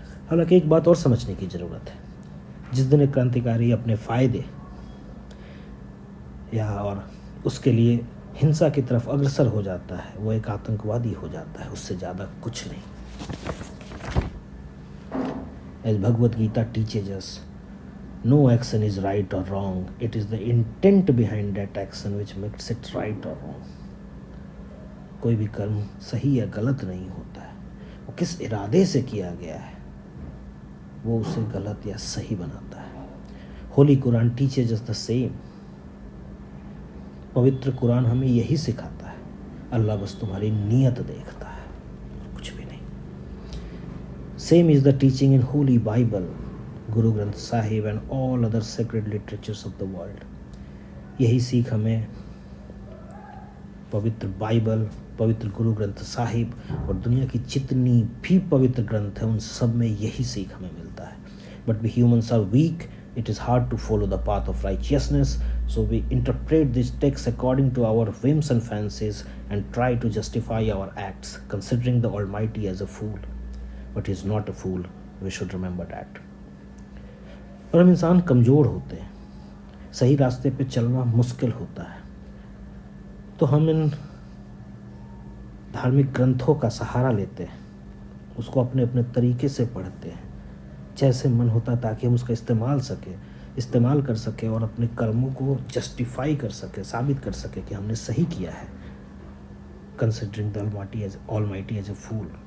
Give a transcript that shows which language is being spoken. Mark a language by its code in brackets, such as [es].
[hi] हालांकि एक बात और समझने की ज़रूरत है, जिस दिन एक क्रांतिकारी अपने फ़ायदे या और उसके लिए हिंसा की तरफ अग्रसर हो जाता है, वो एक आतंकवादी हो जाता है, उससे ज़्यादा कुछ नहीं। [en] As Bhagavad Gita teaches us, no action is right or wrong. It is the intent behind that action which makes it right or wrong. [hi] कोई भी कर्म सही या गलत नहीं होता है, वो किस इरादे से किया गया है वो उसे गलत या सही बनाता है। [en] Holy Quran teaches us the same. [hi] पवित्र कुरान हमें यही सिखाता है, अल्लाह बस तुम्हारी नीयत देखता है, कुछ भी नहीं। [en] Same is the teaching in holy Bible, Guru Granth Sahib and all other sacred literatures of the world. [hi] यही सीख हमें पवित्र बाइबल, पवित्र गुरु ग्रंथ साहिब और दुनिया की जितनी भी पवित्र ग्रंथ है उन सब में यही सीख हमें मिलता है। [en] But we humans are weak, it is hard to follow the path of righteousness, so we interpret these texts according to our whims and fancies and try to justify our acts, considering the Almighty as a fool. But he is not a fool, we should remember that. [hi] और हम इंसान कमज़ोर होते हैं, सही रास्ते पे चलना मुश्किल होता है, तो हम इन धार्मिक ग्रंथों का सहारा लेते हैं, उसको अपने अपने तरीके से पढ़ते हैं, जैसे मन होता, ताकि हम उसका इस्तेमाल कर सके और अपने कर्मों को जस्टिफाई कर सके, साबित कर सके कि हमने सही किया है, [en] Considering the almighty as a fool.